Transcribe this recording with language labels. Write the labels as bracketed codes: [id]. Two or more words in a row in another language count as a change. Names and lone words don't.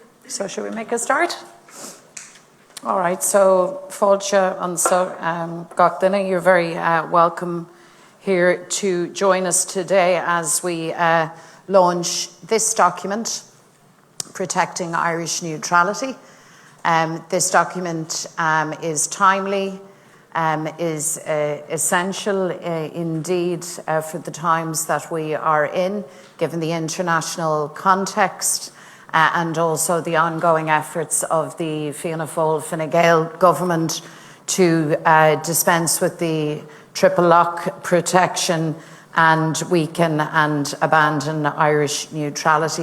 [en] So should we make a start? All right, so [ga] Fáilte gach duine, [en] you're very welcome here to join us today as we launch this document, Protecting Irish Neutrality. This document is timely, is essential indeed for the times that we are in, given the international context and also the ongoing efforts of the Fianna Fáil Fine Gael government to dispense with the triple lock protection and weaken and abandon Irish neutrality.